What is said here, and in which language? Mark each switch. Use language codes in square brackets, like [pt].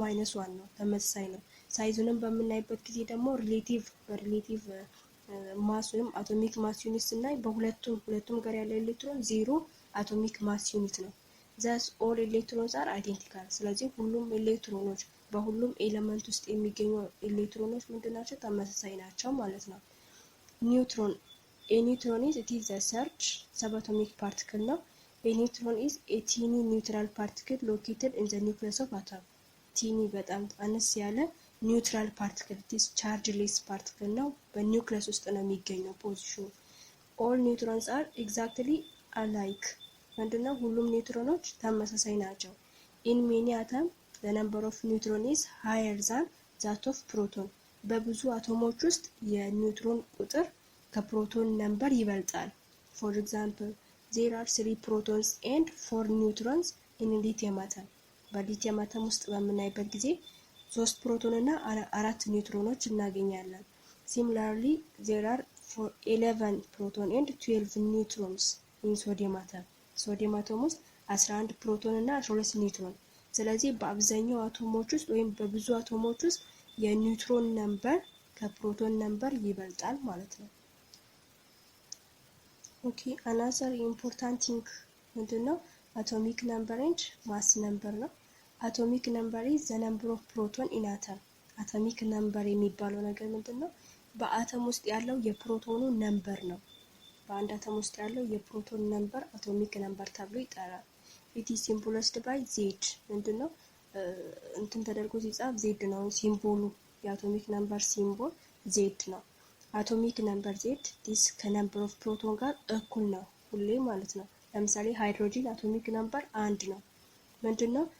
[am] -1 ነው፣ ተመሳሳይ ነው። ሳይዙንም በምናይበት ጊዜ ደግሞ ሪሌቲቭ ማስ ወይም አቶሚክ ማስ ዩኒት ስናይ በሁለቱም ጋር ያለው ኤሌክትሮን 0 አቶሚክ ማስ ዩኒት ነው። [en] thus all electrons are identical። [am] ስለዚህ ሁሉም ኤሌክትሮኖች በሁሉም ኤሌመንት ውስጥ የሚገኙ ኤሌክትሮኖች ምንድናቸው? ተመሳሳይ ናቸው ማለት ነው። ኒውትሮን [en] a neutron is it is a search subatomic particle [am] ነው። [en] a neutron is a teeny neutral particle located in the nucleus of atom። [am] ቲኒ በጣም አነስ ያለ ኒውትራል ፓርቲክል ዲስ ቻርጅሌስ ፓርቲክል ነው። በኒውክለስ ውስጥ ነው የሚገኘው ፖዚሽኑ። [en] all neutrons are exactly alike። [am] ምንድነው? ሁሉም ኒውትሮኖች ተመሳሳይ ናቸው። [en] in many atom the number of neutron is higher than that of proton። [am] በብዙ አቶሞች ውስጥ የኒውትሮን ቁጥር ከፕሮቶን ነምበር ይበልጣል። [en] for example there are 3 protons and 4 neutrons in lithium atom። [am] በሊቲየም አተም ውስጥ በምናይበት ጊዜ 3 ፕሮቶን እና 4 ኒውትሮኖች እናገኛለን። [en] similarly there are 11 proton and 12 neutrons in sodium atom። [am] ሶዲየም አቶም ውስጥ 11 ፕሮቶን እና 12 ኒውትሮን። ስለዚህ በአብዛኛው አቶሞች ውስጥ ወይም በብዙ አቶሞች ውስጥ የኒውትሮን ነምበር ከፕሮቶን ነምበር ይበልጣል ማለት ነው። ኦኬ [en] another important thing [am] ምንድነው? [en] atomic number and mass number ነው። atomic number is the number of proton in atom። atomic number [am] የሚባለው ነገር ምንድነው? በአተም ውስጥ ያለው የፕሮቶኑ ነምበር ነው። በአንድ አተም ውስጥ ያለው የፕሮቶን ነምበር አቶሚክ ነምበር ተብሎ ይጠራል። [en] it is symbolized by z። [am] ምንድነው? እንትን ተደርጎ ሲጻፍ z ነው ሲምቦሉ። የአቶሚክ ነምበር ሲምቦል z ነው። አቶሚክ ነምበር z ዲስ ከነምበር ኦፍ ፕሮቶን ጋር እኩል ነው ሁሌ ማለት ነው። ለምሳሌ ሃይድሮጂን አቶሚክ ነምበር 1 ነው። ምንድነው?